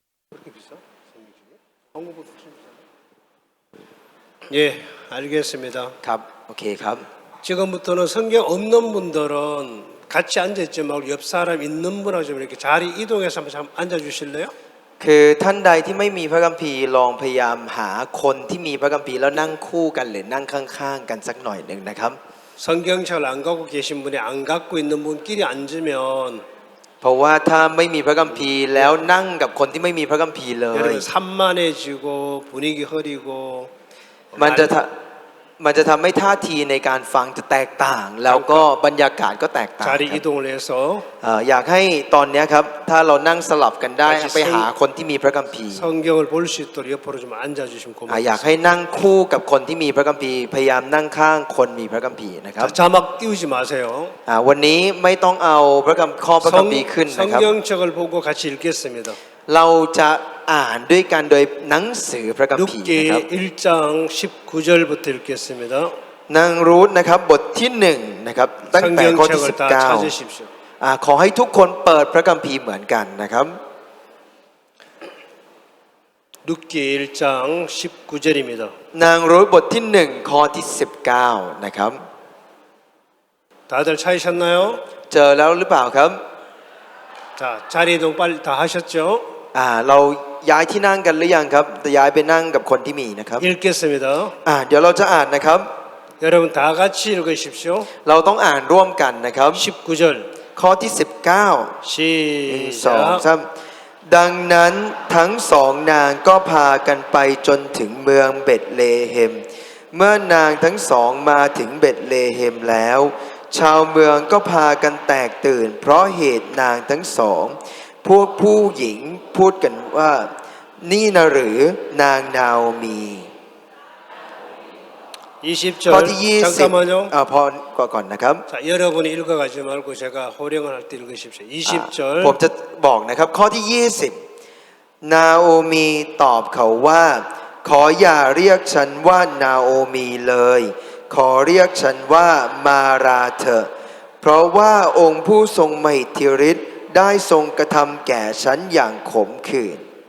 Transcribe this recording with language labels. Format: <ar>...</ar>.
<ko>그렇게 비싸? 성경책이? 한국보다 훨씬 비싸네. 예, 알겠습니다.</ko> <th>ครับโอเคครับ</th> <ko>지금부터는 성경 없는 분들은 같이 앉아있지 말고 옆 사람 있는 분하고 좀 이렇게 자리 이동해서 한번 앉아 주실래요?</ko> <th>คือท่านใดที่ไม่มีพระคัมภีร์ลองพยายามหาคนที่มีพระคัมภีร์แล้วนั่งคู่กันหรือนั่งข้างๆกันสักหน่อยหนึ่งนะครับ</th> <ko>성경책을 안 갖고 계신 분이 안 갖고 있는 분끼리 앉으면</ko> <th>เพราะว่าถ้าไม่มีพระคัมภีร์แล้วนั่งกับคนที่ไม่มีพระคัมภีร์เลย</th> <ko>여러분 산만해지고 분위기 흐리고</ko> <th>มันจะทำให้ท่าทีในการฟังจะแตกต่างแล้วก็บรรยากาศก็แตกต่าง</th> <ko>자리 이동을 해서</ko> <th>อยากให้ตอนนี้ครับถ้าเรานั่งสลับกันได้ไปหาคนที่มีพระคัมภีร์</th> <ko>성경을 볼 수 있도록 옆으로 좀 앉아주시면</ko> <th>อยาก</th> <ko>고맙습니다.</ko> <th>ให้นั่งคู่กับคนที่มีพระคัมภีร์พยายามนั่งข้างคนมีพระคัมภีร์นะครับ</th> <ko>자막 띄우지 마세요.</ko> <th>วันนี้ไม่ต้องเอาข้อพระคัมภีร์ขึ้นนะครับ</th> <ko>성경책을 보고 같이 읽겠습니다.</ko> <th>เราจะอ่านด้วยกันโดยหนังสือพระคัมภีร์นะครับ</th> <ko>룻기 1장 19절부터 읽겠습니다.</ko> <th>นางรูธนะครับบทที่1นะครับตั้งแต่ข้อที่</th> <ko>성경책을 다 찾으십시오.</ko> <th>19ขอให้ทุกคนเปิดพระคัมภีร์เหมือนกันนะครับ</th> <ko>룻기 1장 19절입니다.</ko> <th>นางรูธบทที่1ข้อที่19นะครับ</th> <ko>다들 찾으셨나요?</ko> <th>เจอแล้วหรือเปล่าครับ</th> <ko>자, 자리 이동 빨리 다 하셨죠?</ko> <th>เราย้ายที่นั่งกันหรือยังครับจะย้ายไปนั่งกับคนที่มีนะครับ</th> <ko>읽겠습니다.</ko> <th>เดี๋ยวเราจะอ่านนะครับ</th> <ko>여러분 다 같이 읽으십시오.</ko> <th>เราต้องอ่านร่วมกันนะครับ</th> <ko>19절</ko> <th>ข้อที่19</th> <ko>시작.</ko> <th>2 ดังนั้นทั้งสองนางก็พากันไปจนถึงเมืองเบธเลเฮมเมื่อนางทั้งสองมาถึงเบธเลเฮมแล้วชาวเมืองก็พากันแตกตื่นเพราะเหตุนางทั้งสองพวกผู้หญิงพูดกันว่านี่นะหรือนางนาโอมี</th> <ko>20절.</ko> <th>ข้อที่</th> <ko>잠깐만요.</ko> <th>20พอก่อนนะครับ</th> <ko>자, 여러분이 읽어가지 말고 제가 호령을 할 때 읽으십시오. 20절.</ko> <th>ผมจะบอกนะครับข้อที่20นาโอมีตอบเขาว่าขออย่าเรียกฉันว่านาโอมีเลยขอเรียกฉันว่ามาราเถอะเพราะว่าองค์ผู้ทรงมหิทธิฤทธิ์ได้ทรงกระทำแก่ฉันอย่างขมขื่น</th>